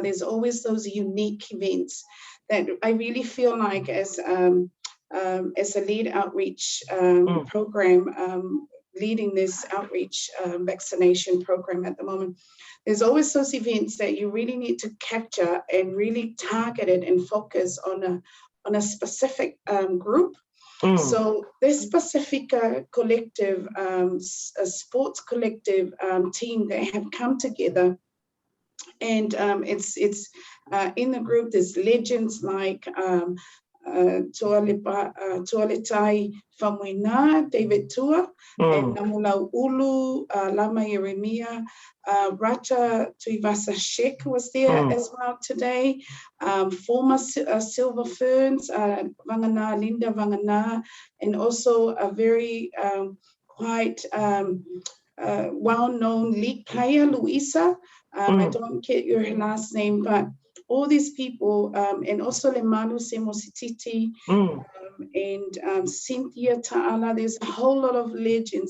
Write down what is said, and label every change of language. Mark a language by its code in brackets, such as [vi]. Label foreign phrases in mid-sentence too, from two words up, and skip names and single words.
[en] there's always those unique events that I really feel like as a lead outreach program, leading this outreach vaccination program at the moment, there's always those events that you really need to capture and really target it and focus on a specific group. So this specific collective, a sports collective team, they have come together, and it's in the group there's legends like Tualetai Famuina, David Tua, and Namulau Ulu, Lama Yeremia, Racha Tuifaasisina was there as well today. Former Silver Ferns, Vangana, Linda Vangana, and also a very quite well-known league player, Luisa. I don't get your last name, but all these people, and also Lemanu Semosititi, and Cynthia Ta'ala, there's a whole lot of legends.